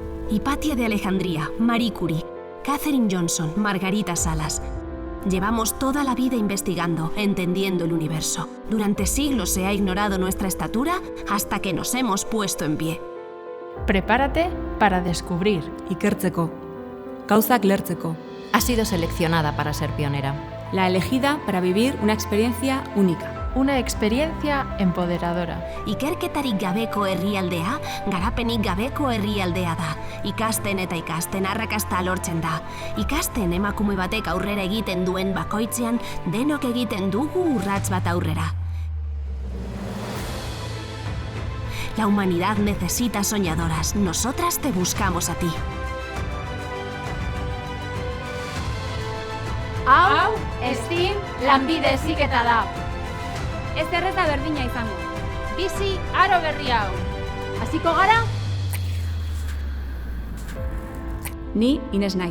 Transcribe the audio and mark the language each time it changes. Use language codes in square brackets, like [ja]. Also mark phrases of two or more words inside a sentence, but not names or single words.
[es] Hipatia de Alejandría, Marie Curie, Katherine Johnson, Margarita Salas. Llevamos toda la vida investigando, entendiendo el universo. Durante siglos se ha ignorado nuestra estatura hasta que nos hemos puesto en pie. Prepárate para descubrir. [eu] Ikertzeko. Gauzak lertzeko. [es] Ha sido seleccionada para ser pionera. La elegida para vivir una experiencia única. Una experiencia empoderadora. [eu] Ikerketarik gabeko herrialdea, garapenik gabeko herrialdea da. Ikasten eta ikasten arrakasta lortzen da. Ikasten emakume batek aurrera egiten duen bakoitzean, denok egiten dugu urrats bat aurrera. [es] La humanidad necesita soñadoras. Nosotras te buscamos a ti. [eu] Hau, STEAM lanbide heziketa da. Ez erreta berdina izango. Bizi aro berri hau. Hasiko gara? Ni Ines naiz.